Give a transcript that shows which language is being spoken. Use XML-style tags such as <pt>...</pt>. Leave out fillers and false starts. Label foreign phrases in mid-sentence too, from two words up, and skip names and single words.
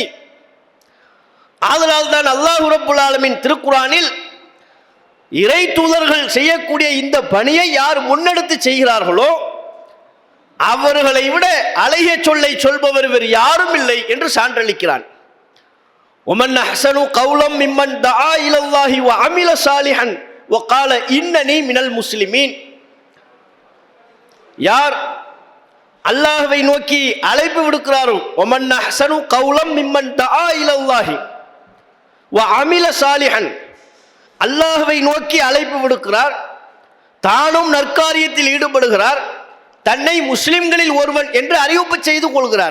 <ta>அதனால் தான்</ta> <ar>الله رب العالمين</ar> <ta>திருக்குர்ஆனில் இறை தூதர்கள் செய்யக்கூடிய இந்த பணியை யார் முன்னெடுத்து செய்கிறார்களோ அவர்களை விட அழகிய சொல்லை சொல்பவர் வேறு யாரும் இல்லை என்று சான்றளிக்கிறான்.</ta> <ar>ومن احسن قولا ممن دعا الى الله وعمل صالحا وقال انني من المسلمين.</ar> <ta>யார் அல்லாஹ்வை நோக்கி அழைப்பு விடுக்கிறாரோ,</ta> <ar>ومن أحسن قولا ممن دعا إلى الله وعمل صالحا,</ar> <ta>அல்லாஹ்வை நோக்கி அழைப்பு விடுக்கிறார், தானும் நற்காரியத்தில் ஈடுபடுகிறார், தன்னை முஸ்லிம்களில் ஒருவன் என்று அறிவிப்பு செய்து கொள்கிறார்.</ta>